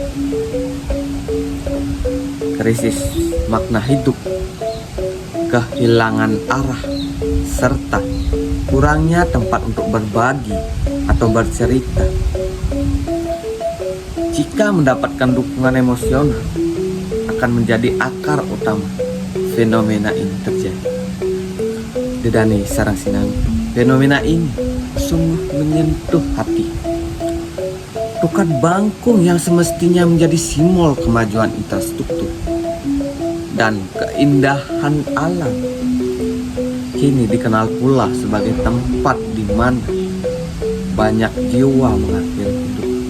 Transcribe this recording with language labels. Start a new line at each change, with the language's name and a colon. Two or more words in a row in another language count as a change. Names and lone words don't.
Indonesian: Krisis makna hidup, kehilangan arah, serta kurangnya tempat untuk berbagi atau bercerita. Jika mendapatkan dukungan emosional, akan menjadi akar utama fenomena ini terjadi.
Balinese: Dedane sarang sinami,
Indonesian: fenomena ini sungguh menyentuh hati. Tukang Bangkung yang semestinya menjadi simbol kemajuan infrastruktur dan keindahan alam, kini dikenal pula sebagai tempat di mana banyak jiwa mengakhiri hidup.